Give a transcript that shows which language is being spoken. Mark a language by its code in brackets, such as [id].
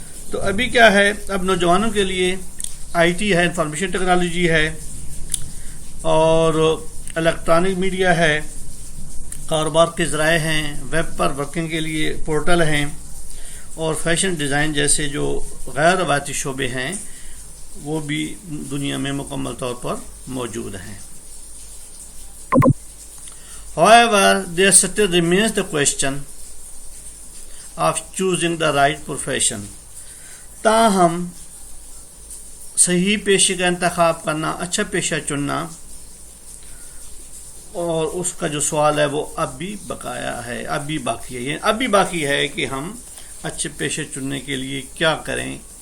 [ur] تو ابھی کیا ہے، اب نوجوانوں کے لیے IT ہے، انفارمیشن ٹیکنالوجی ہے، اور الیکٹرانک میڈیا ہے، کاروبار کے ذرائع ہیں، ویب پر ورکنگ کے لیے پورٹل ہیں، اور فیشن ڈیزائن جیسے جو غیر روایتی شعبے ہیں وہ بھی دنیا میں مکمل طور پر موجود ہیں. [en] However, there still remains the question of choosing the right profession. [ur] تاہم صحیح پیشے کا انتخاب کرنا، اچھا پیشہ چننا، اور اس کا جو سوال ہے وہ اب بھی بقایا ہے، اب بھی باقی ہے. یعنی اب بھی باقی ہے کہ ہم اچھے پیشے چننے کے لیے کیا کریں.